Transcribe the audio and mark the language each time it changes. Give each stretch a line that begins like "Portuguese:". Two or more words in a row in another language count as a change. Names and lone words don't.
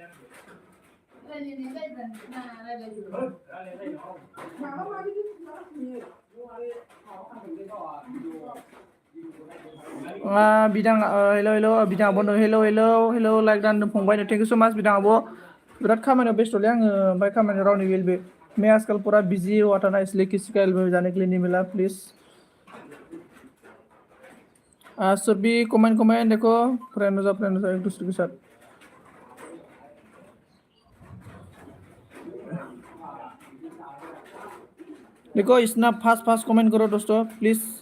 Bodo: बिदां हेलो हेलो बिदां बन्द हेलो हेलो हेलो लाइक दान फंबाय
English: thank you so much
Bodo: बिदां आब' बिराद खामानियाव बेस्थ'लै आङो ओमफ्राय खामानियाव रावनि बेलबे
Hindi: मैं आजकल पूरा बिजी हुआ था ना इसलिए किसी का हेल्प में जाने के लिए नहीं मिला प्लीज सुरभि कमेंट देखो फ्रेंड हो जाओ एक दूसरे के साथ देखो इतना फास्ट फास्ट कमेंट करो दोस्तों प्लीज